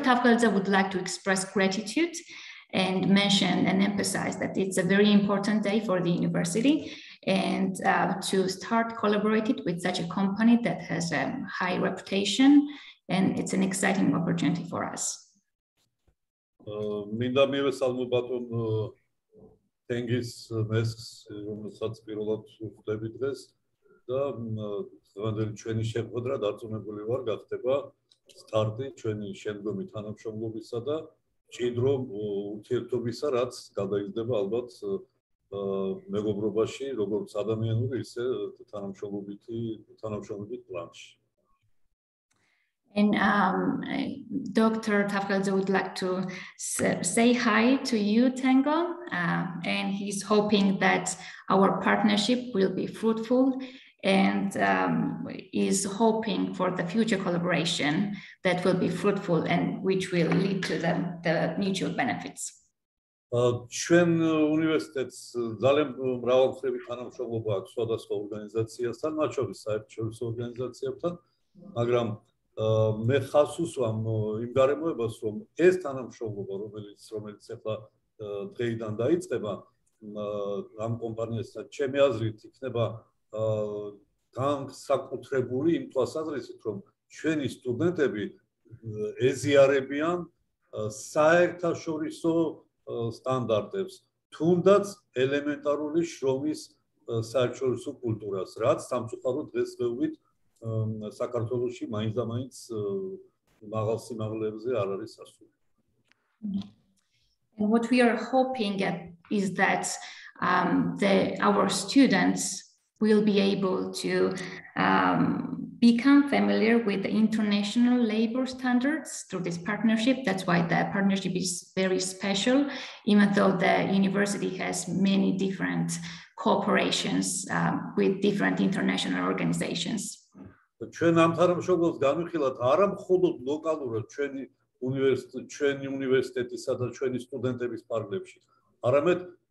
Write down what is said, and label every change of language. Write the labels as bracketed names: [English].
[English] Tavkhelidze would like to express gratitude and mention and emphasize that it's a very important day for the university and to start collaborating with such a company that has a high reputation, and it's an exciting opportunity for us. [Georgian] მინდა მივესალმო ბატონ თენგის მესხს, რომელსაც პირველად ვხვდები დღეს და დღევანდელი ჩვენი შეხვედრა დარწმუნებული ვარ გახდება სტარტი ჩვენი შემდგომი თანამშრომლობისა და ჭიდრო ურთიერთობისა, რაც გადაიზრდება ალბათ მეგობრობაში, როგორც ადამიანური, ისე თანამშრომლობით პლანში. [English] And Dr. Tavkhelidze would like to say hi to you, Tengo, and he's hoping that our partnership will be fruitful and is hoping for the future collaboration that will be fruitful and which will lead to the mutual benefits. [Georgian] ჩვენ უნივერსიტეტს ძალიან მრავალმხრივი თანამშრომლობა აქვს სხვადასხვა ორგანიზაციასთან, მათ შორის საერთაშორისო ორგანიზაციებთან, მაგრამ მე ხაზს უსვამ იმ გარემოებას, რომ ეს თანამშრომლობა, რომელიც ახლა დღეიდან დაიწყება ამ კომპანიასთან, ჩემი აზრით იქნება განსაკუთრებული იმ თვალსაზრისით, რომ ჩვენი სტუდენტები ეზიარებიან საერთაშორისო სტანდარტებს, თუნდაც ელემენტარული შრომის საერთაშორისო კულტურას, რაც სამწუხაროდ დღესდღეობით საქართველოში მაინც და მაინც მაღალ სიმაღლეებზე არ არის სასურველი. [English] And what we are hoping is that our students will be able to become familiar with the international labor standards through this partnership. That's why the partnership is very special, even though the university has many different cooperations with different international organizations. [Georgian] ჩვენ ამ თანამშრომლობას განვიხილავთ არა მხოლოდ ლოკალურად ჩვენი უნივერსიტეტისა და ჩვენი სტუდენტების პარლებში, არამედ